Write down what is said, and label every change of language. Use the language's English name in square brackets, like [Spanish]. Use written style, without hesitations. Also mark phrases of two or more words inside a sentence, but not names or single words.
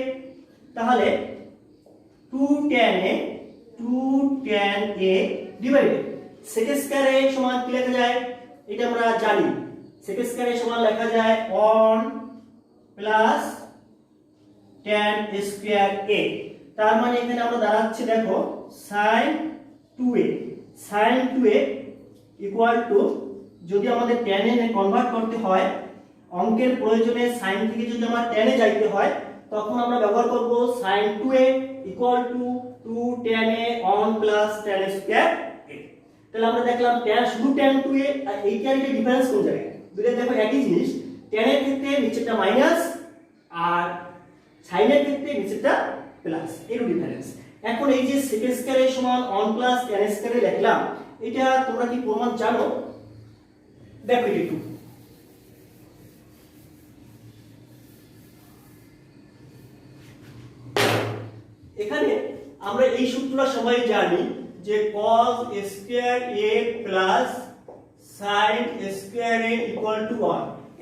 [Bangla] তাহলে [English] 2 tan a divided sec square a [Bangla] সমান কি লেখা যায়, এটা আমরা জানি [English] sec square a [Bangla] সমান লেখা যায় [English] 1 plus tan square a. [Bangla] তার মানে এখানে আমরা দাঁড়াচ্ছে দেখো [English] sin 2a equal to, [Bangla] যদি আমাদের tan এ কনভার্ট করতে হয় অঙ্কের প্রয়োজনে sin থেকে যদি আমরা tan এ যাইতে হয় তখন আমরা ব্যবহার করব [English] sin 2a equal to 2 tan a 1 plus tan square a. [Bangla] তাহলে আমরা দেখলাম tan শুধু tan 2a আর এইটার কি ডিফারেন্স কোন জায়গায়, দুটো দেখো একই জিনিস, tan এর ক্ষেত্রে নিচেরটা মাইনাস আর sin এর ক্ষেত্রে নিচেরটা প্লাস, এর ডিফারেন্স। এখন এই যে [English] sec square a [Bangla] সমান [English] 1 plus tan square a [Bangla] লিখলাম, এটা তোমরা কি প্রমাণ জানো, দেখো এটা একটু এখানে আমরা এই সূত্রটা সবাই জানি যে [English] cos square a plus sin square a equal to 1.